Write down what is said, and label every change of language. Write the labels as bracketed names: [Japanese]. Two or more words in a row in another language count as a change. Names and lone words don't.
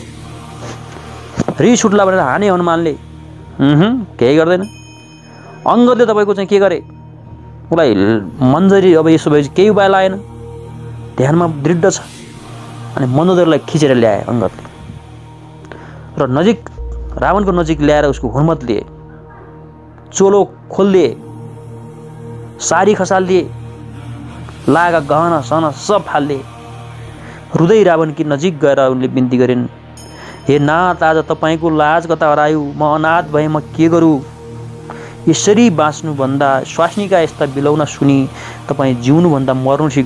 [Nepali] रिस उठ्ला भनेर हाने हनुमानले केही गर्दैन। अङ्गदले तपाईँको चाहिँ के गरे उसलाई मन्जरी अब यसो भएपछि केही उपाय लागेन, ध्यानमा दृढ छ। अनि मन्दोदरीलाई खिचेर ल्याए अङ्गदले र नजिक रावणको नजिक ल्याएर उसको हुर्मत लिए, चोलो खोलिदिए, सारी खसालिदिए, लागा गहना सहना सब फालिदिए। रुँदै रावणकी नजिक गएर उनले बिन्ती गरिन्, हे नाथ, आज तपाईँको लाज कता हरायो, म अनाथ भए म के गरूँ? यसरी बाँच्नुभन्दा स्वास्नीका यस्ता बिलौना सुनि तपाईँ जिउनुभन्दा मर्नु ठिक हो।